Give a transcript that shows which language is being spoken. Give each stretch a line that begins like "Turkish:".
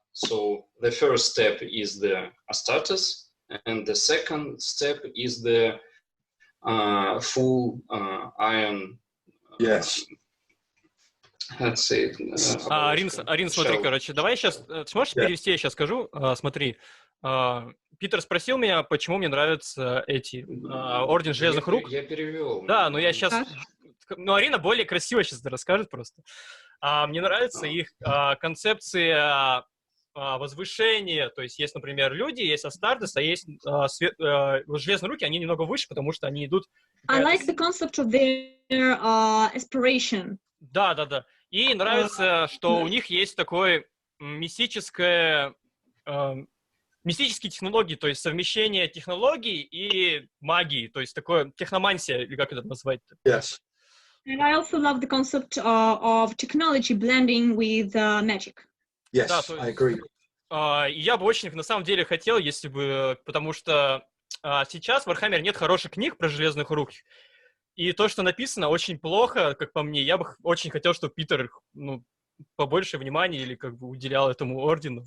English: So the first step is the Astartes, and the second step is the full iron. Yes. Let's say.
Russian: Арин, смотри, короче, давай сейчас, ты сможешь перевести, я сейчас скажу, смотри. Питер спросил меня, почему мне нравятся эти Орден Железных Рук. Я перевел. Да, но я сейчас... Ну, Арина более красиво сейчас расскажет просто. Мне нравится их концепция возвышения. То есть есть, например, люди, есть Астартес, а есть Железные Руки, они немного выше, потому что они идут...
English: I like the concept of their aspiration.
Russian: Да. И нравится, что у них есть такой мистические технологии, то есть совмещение технологий и магии, то есть такое техномансия, или как это назвать-то?
English: Yes. And I also love the concept of technology blending with magic. Yes,
Russian: Да,
English: I agree.
Russian: И я бы очень, на самом деле, хотел, если бы... Потому что сейчас в Warhammer нет хороших книг про Железных Рук. И то, что написано, очень плохо, как по мне. Я бы очень хотел, чтобы Питер побольше внимания или как бы уделял этому ордену.